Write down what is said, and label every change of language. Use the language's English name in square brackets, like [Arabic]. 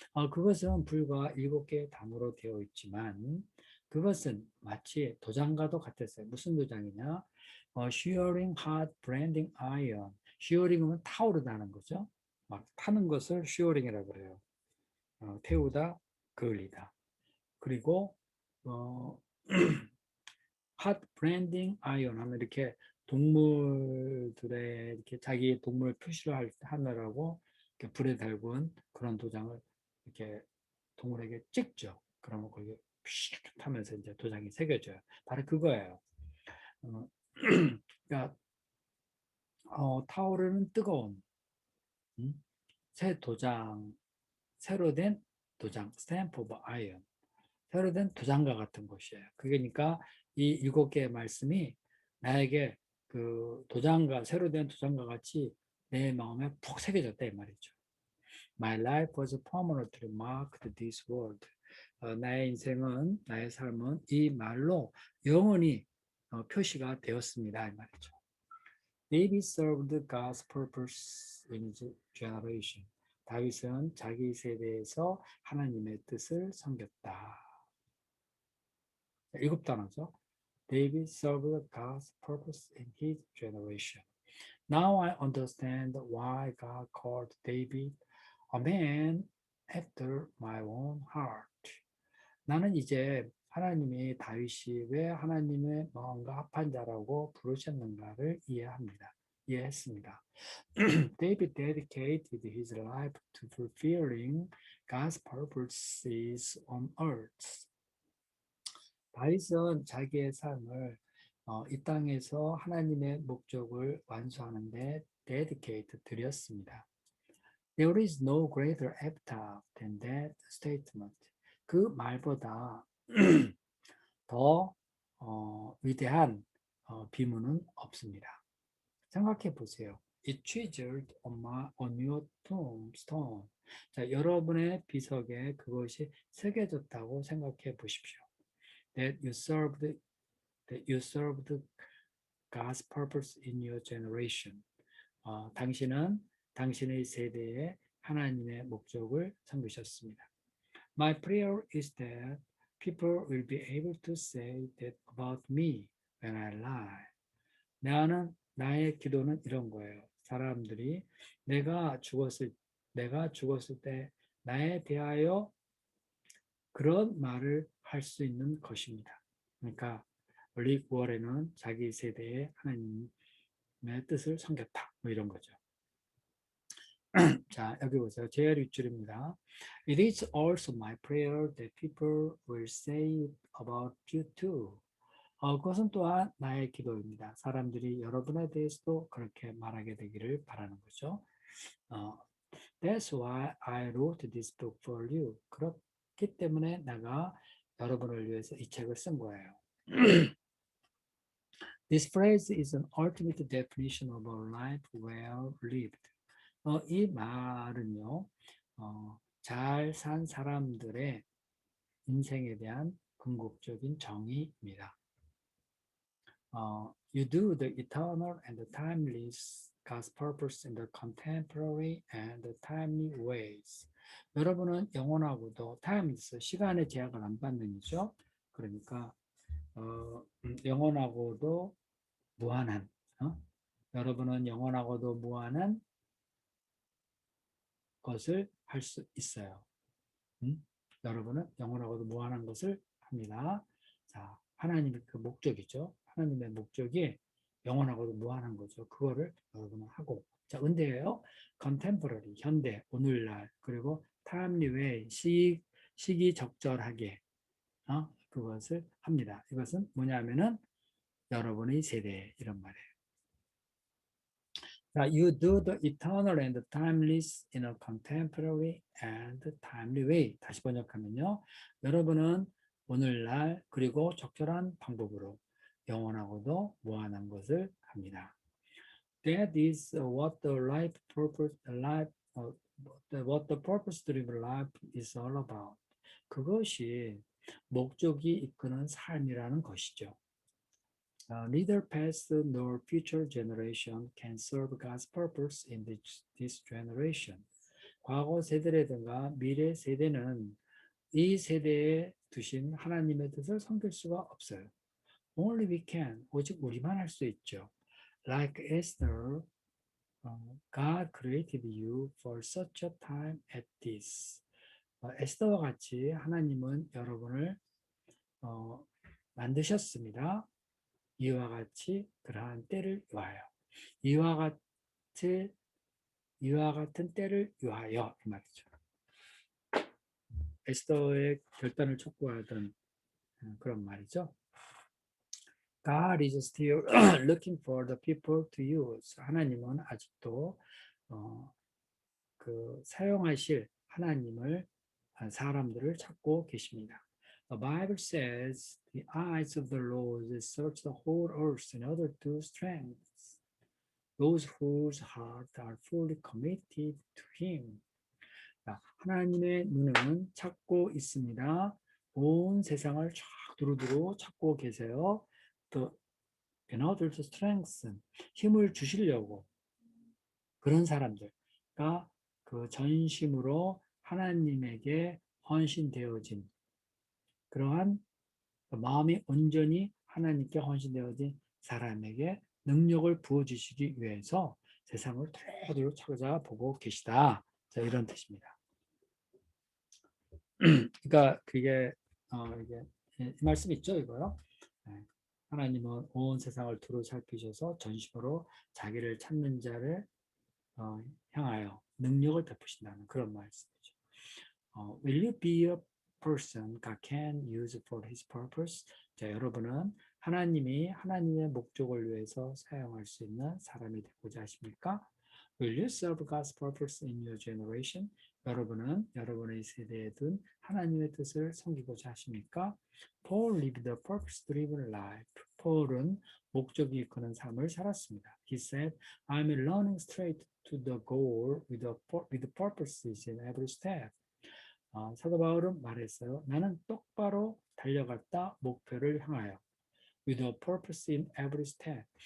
[Korean] 그것은 불과 7개의 단어로 되어 있지만 그것은 마치 도장과도 같았어요. 무슨 도장이냐? [English] shearing hot branding iron. [Korean] shearing은 타오르다는 거죠. 막 타는 것을 shearing이라고 그래요. 태우다, 그을리다. 그리고 핫 브랜딩 아이언 하면 이렇게 동물들의 이렇게 자기 동물 표시를 하느라고 이렇게 불에 달군 그런 도장을 이렇게 동물에게 찍죠. 그러면 거기에 픽 하면서 이제 도장이 새겨져요. 바로 그거예요. 그러니까 타오르는 뜨거운 새 도장, 새로 된 도장, 스탬프 오브 아이언. 새로 된 도장과 같은 것이에요. 그러니까 이 7개의 말씀이 나에게 그 도장과 새로 된 도장과 같이 내 마음에 푹 새겨졌다 이 말이죠. [English] My life was permanently marked this word. [Korean] 나의 인생은 나의 삶은 이 말로 영원히 표시가 되었습니다 이 말이죠. [English] David served God's purpose in his generation. [Korean] 다윗은 자기 세대에서 하나님의 뜻을 섬겼다. 7단어죠. [English] David served God's purpose in his generation. Now I understand why God called David a man after my own heart. [Korean] 나는 이제 하나님이 다윗이 왜 하나님의 마음과 합한 자라고 부르셨는가를 이해했습니다. [English] David dedicated his life to fulfilling God's purposes on earth. [Korean] 다윗은 자기의 삶을 이 땅에서 하나님의 목적을 완수하는데 dedicate 드렸습니다. [English] There is no greater epitaph than that statement. [Korean] 그 말보다 더 위대한 비문은 없습니다. 생각해 보세요. [English] It chiseled on your tombstone. [Korean] 자, 여러분의 비석에 그것이 새겨졌다고 생각해 보십시오. [English] That you served God's purpose in your generation. [Korean] 당신은 당신의 세대에 하나님의 목적을 섬기셨습니다. [English] My prayer is that people will be able to say that about me when I lie. [Korean] 나의 기도는 이런 거예요. 사람들이 내가 죽었을 때 나에 대하여 그런 말을 할 수 있는 것입니다. 그러니까 릭 워렌은 자기 세대에 하나님의 뜻을 섬겼다. 뭐 이런 거죠. 자, 여기 보세요. 제일 윗줄입니다. [English] It is also my prayer that people will say about you too. [Korean] 그것은 또한 나의 기도입니다. 사람들이 여러분에 대해서도 그렇게 말하게 되기를 바라는 거죠. [English] That's why I wrote this book for you. [Korean] 그렇기 때문에 내가 여러분을 위해서 이 책을 쓴 거예요. [English] This phrase is an ultimate definition of a life well lived. [Korean] 이 말은요, 잘 산 사람들의 인생에 대한 궁극적인 정의입니다. [English] You do the eternal and the timeless God's purpose in the contemporary and the timely ways. [Korean] 여러분은 영원하고도 timeless, 시간의 제약을 안 받는 이죠. 그러니까 영원하고도 무한한, 여러분은 영원하고도 무한한 것을 할 수 있어요. 여러분은 영원하고도 무한한 것을 합니다. 자, 하나님의 그 목적이죠. 하나님의 목적이 영원하고도 무한한 거죠. 그거를 여러분은 하고. 자, 은대예요. contemporary, 현대, 오늘날, 그리고 timely way, 시기적절하게, 그것을 합니다. 이것은 뭐냐면은 여러분의 세대, 이런 말이에요. [English] 자, you do the eternal and timeless in a contemporary and timely way. [Korean] 다시 번역하면요. 여러분은 오늘날 그리고 적절한 방법으로 영원하고도 무한한 것을 합니다. [English] That is what the what the purpose-driven life is all about. [Korean] 그것이 목적이 이끄는 삶이라는 것이죠. [English] Neither past nor future generation can serve God's purpose in this generation. [Korean] 과거 세대라든가 미래 세대는 이 세대에 두신 하나님의 뜻을 섬길 수가 없어요. [English] Only we can. [Korean] 오직 우리만 할 수 있죠. [English] Like Esther, God created you for such a time as this. [Korean] 에스더와 같이 하나님은 여러분을 만드셨습니다. 이와 같이 그러한 때를 위하여. 이와 같은 때를 위하여 이 말이죠. 에스더의 결단을 촉구하던 그런 말이죠. [English] God is still looking for the people to use. [Korean] 하나님은 아직도 그 사용하실 하나님을 사람들을 찾고 계십니다. [English] The Bible says the eyes of the Lord search the whole earth in order to strengthen those whose hearts are fully committed to Him. [Korean] 하나님의 눈은 찾고 있습니다. 온 세상을 쫙 두루두루 찾고 계세요. 또 [English] in order to strengthen, [Korean] 힘을 주시려고 그런 사람들과 그 전심으로 하나님에게 헌신되어진 그러한 마음이 온전히 하나님께 헌신되어진 사람에게 능력을 부어주시기 위해서 세상을 두루두루 찾아보고 계시다. 자, 이런 뜻입니다. 그러니까 그게 이게 이 말씀 있죠, 이거요. 하나님은 온 세상을 두루 살피셔서 전심으로 자기를 찾는 자를 향하여 능력을 베푸신다는 그런 말씀이죠. [English] Will you be a person God can use for His purpose? [Korean] 자, 여러분은 하나님이 하나님의 목적을 위해서 사용할 수 있는 사람이 되고자 하십니까? [English] Will you serve God's purpose in your generation? [Korean] 여러분은 여러분의 세대에 둔 하나님의 뜻을 섬기고자 하십니까? [English] Paul lived a purpose-driven life. [Korean] 폴은 목적이 이끄는 삶을 살았습니다. [English] He said, I'm running straight to the goal with purposes in every step. [Korean] 사도 바울은 말했어요. 나는 똑바로 달려갔다 목표를 향하여. [English] With a purpose in every step.